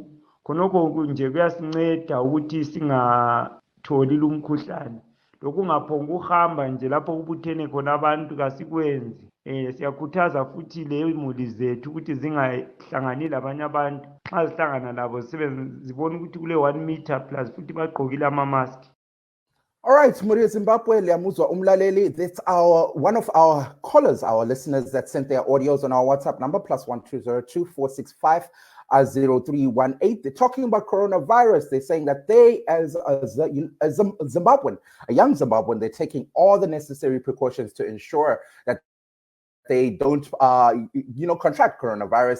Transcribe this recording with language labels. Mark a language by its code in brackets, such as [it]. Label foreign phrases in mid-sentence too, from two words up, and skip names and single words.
[nd] Khonokho nje kuyasinceda ukuthi singatholi lumkhuhlane. lokungaphonga ukuhamba nje lapho kubuthene khona abantu kasikwenzi. Siyakhuthaza futhi ley'muli zethu ukuthi zingahlangani labanye abantu. Nxa zihlangana labo zibone ukuthi kule 1 meter plus futhi bagqokile ama-mask. [en] All right, [nd] Muri Zimbabwe, Liamuzwa Umlaleli. [en] That's one of our callers, our listeners that sent their audios on our WhatsApp number, +1202465 0318. They're talking about coronavirus. They're saying that they, as a Zimbabwean, a young Zimbabwean, they're taking all the necessary precautions to ensure that they don't, contract coronavirus.